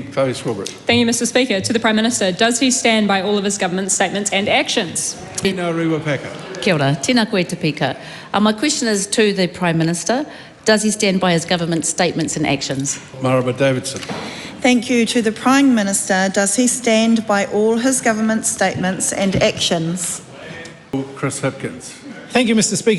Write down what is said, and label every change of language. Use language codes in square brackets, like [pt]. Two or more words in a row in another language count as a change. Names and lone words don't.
[en] Fowey Strawberry. Thank you, Mr Speaker. To the Prime Minister, does he stand by all of his government's statements and actions? [mi] Tēnā rewa peka. Kia ora, tēnā koe te pika. [en] My question is to the Prime Minister. Does he stand by his government's statements and actions? Maraba Davidson. Thank you. To the Prime Minister, does he stand by all his government statements and actions? Chris Hipkins. Thank you, Mr Speaker.